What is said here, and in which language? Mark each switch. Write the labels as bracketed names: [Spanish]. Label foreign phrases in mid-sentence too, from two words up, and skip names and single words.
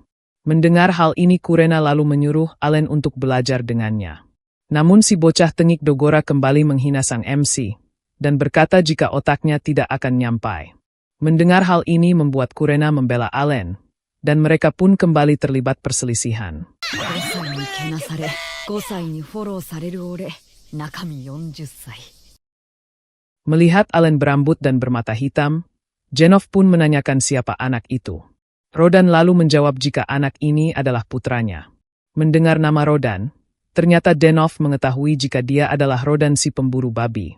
[Indonesian] Mendengar hal ini Kurena lalu menyuruh Allen untuk belajar dengannya. Namun si bocah tengik Dogora kembali menghina sang MC, dan berkata jika otaknya tidak akan nyampai. Mendengar hal ini membuat Kurena membela Allen, dan mereka pun kembali terlibat perselisihan. [Japanese] 5 歳にけなされ5歳にフォローされる俺中身40歳 [Indonesian] Melihat Allen berambut dan bermata hitam, Genov pun menanyakan siapa anak itu. Rodan lalu menjawab jika anak ini adalah putranya. Mendengar nama Rodan, ternyata Genov mengetahui jika dia adalah Rodan si pemburu babi.